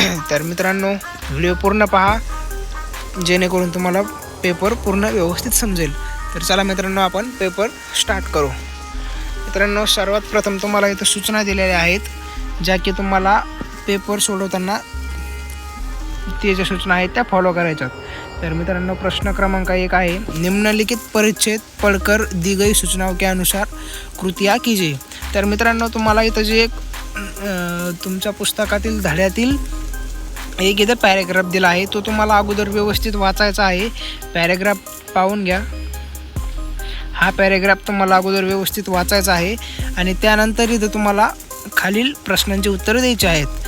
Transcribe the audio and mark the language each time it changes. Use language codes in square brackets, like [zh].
[mr] तर मित्रांनो, व्हिडिओ पूर्ण पहा, जेणेकरून तुम्हाला पेपर पूर्ण व्यवस्थित समजेल. तर चला मित्रांनो, आपण पेपर स्टार्ट करू. मित्रांनो, सर्वात प्रथम तुम्हाला इथं सूचना दिलेल्या आहेत, ज्या की तुम्हाला पेपर सोडवताना ते ज्या सूचना आहेत त्या फॉलो करायच्यात. तर मित्रांनो, प्रश्न क्रमांक 1 आहे, [hi] निम्नलिखित परिच्छेद पढ़कर दी गई सूचनाओं के अनुसार कृतियाँ कीजिए. [mr] तर मित्रांनो, तुम्हाला इथं जे एक तुमच्या पुस्तकातील धड्यातील एक इथं पॅरेग्राफ दिला आहे, तो तुम्हाला अगोदर व्यवस्थित वाचायचा आहे. पॅरेग्राफ पाहून घ्या. हा पॅरेग्राफ तुम्हाला अगोदर व्यवस्थित वाचायचा आहे आणि त्यानंतर इथं तुम्हाला खालील प्रश्नांची उत्तरं द्यायची आहेत.